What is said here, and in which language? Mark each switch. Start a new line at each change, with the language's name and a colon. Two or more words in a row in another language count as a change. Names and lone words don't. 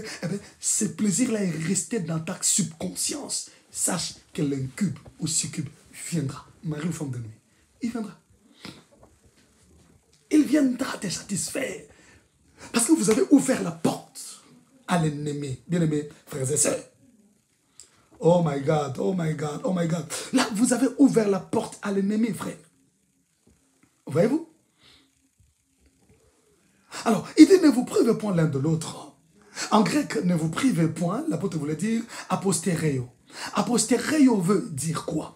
French: Eh bien, ce plaisir-là est resté dans ta subconscience. Sache que l'incube ou succube viendra. Mari ou femme de nuit. Il viendra. Il viendra te satisfaire. Parce que vous avez ouvert la porte à l'ennemi. Bien-aimés, frères et sœurs.
English: Oh my God, oh my God, oh my God.
French: Là, vous avez ouvert la porte à l'ennemi, frère. Voyez-vous? Alors, il dit ne vous privez point l'un de l'autre. En grec, ne vous privez point, l'apôtre voulait dire apostereo. Apostereo veut dire quoi?